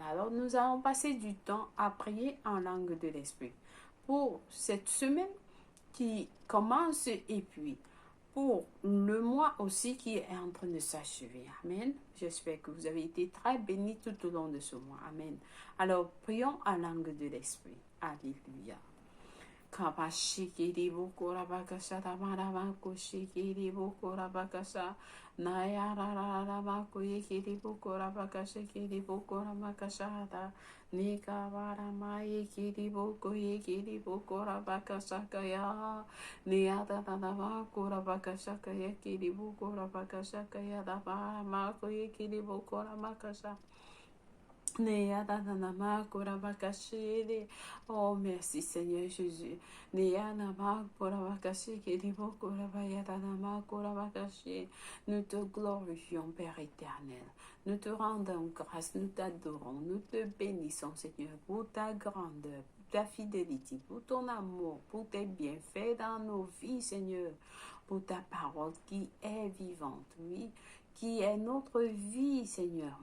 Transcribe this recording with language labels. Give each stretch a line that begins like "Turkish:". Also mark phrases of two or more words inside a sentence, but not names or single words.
French: Alors nous allons passer du temps à prier en langue de l'Esprit pour cette semaine qui commence et puis pour le mois aussi qui est en train de s'achever. Amen. J'espère que vous avez été très bénis tout au long de ce mois. Amen. Alors prions en langue de l'Esprit. Alléluia. Kabashikiri bukura bakasha tamarabako shikiri bukura bakasha nayarararabako yekiri bukura bakasha kiri bukura bakasha ta nikabara yekiri buku yekiri bukura bakasha kaya niyata bakura bakasha kaya kiri bukura bakasha kaya dabara mako yekiri bukura bakasha. Oh, merci Seigneur Jésus. Nous te glorifions, Père éternel. Nous te rendons grâce, nous t'adorons, nous te bénissons, Seigneur, pour ta grandeur, pour ta fidélité, pour ton amour, pour tes bienfaits dans nos vies, Seigneur, pour ta parole qui est vivante, oui, qui est notre vie, Seigneur.